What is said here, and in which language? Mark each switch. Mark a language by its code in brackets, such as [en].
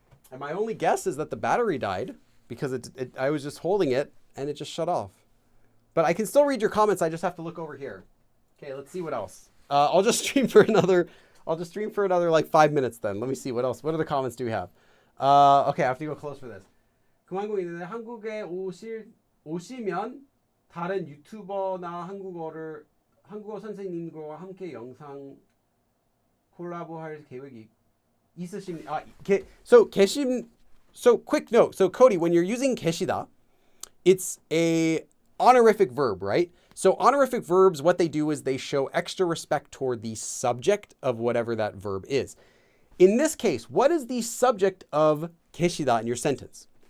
[en] And my only guess is that the battery died because I was just holding it and it just shut off. But I can still read your comments. I just have to look over here. Okay, let's see what else. I'll just stream for another like 5 minutes then. Let me see what else. What other comments do we have? Okay, I have to go close for this. [ko] 금한국인은 한국에 오시면 다른 유튜버나 한국어 선생님과 함께 영상 콜라보할 계획이 있으십니까? [en] So quick note. So Cody, when you're using [ko] 계시다, [en] it's a honorific verb, right? So honorific verbs, what they do is they show extra respect toward the subject of whatever that verb is. In this case, what is the subject of [ko] 계시다 [en] in your sentence?